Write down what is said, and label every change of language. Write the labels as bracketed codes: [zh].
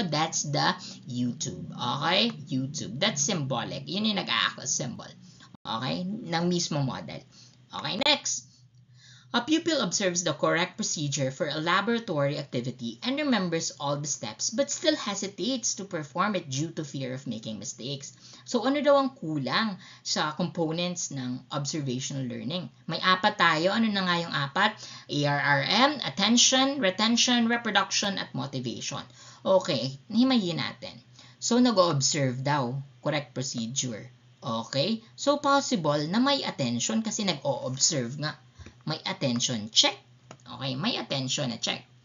[en] That's the YouTube. Okay, YouTube. That's symbolic. [tl] Yun yung nag-a-act as symbol. Okay, ng mismo model. Okay, next. [en] A pupil observes the correct procedure for a laboratory activity and remembers all the steps but still hesitates to perform it due to fear of making mistakes. [tl] So ano daw ang kulang sa components ng observational learning? May 4 tayo. Ano na nga yung 4? [en] ARRM, attention, retention, reproduction, at motivation. [tl] Okay, himayin natin. So nag-observe daw, correct procedure. Okay, so possible na may attention kasi nag-o-observe nga. May attention, check. Okay, may attention na check.